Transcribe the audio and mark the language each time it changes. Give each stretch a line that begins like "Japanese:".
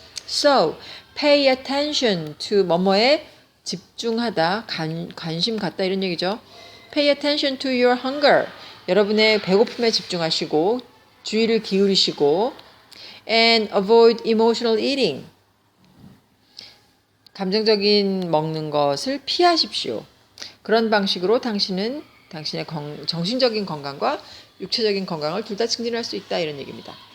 English: So, pay attention to
Korean: 뭐뭐에 집중하다, 관심 갖다 이런 얘기죠.
English: Pay attention to your hunger.
Korean: 여러분의 배고픔에 집중하시고 주의를 기울이시고
English: and avoid emotional eating.
Korean: 감정적인 먹는 것을 피하십시오. 그런 방식으로 당신의 정신적인 건강과 육체적인 건강을 둘 다 증진할 수 있다 이런 얘기입니다.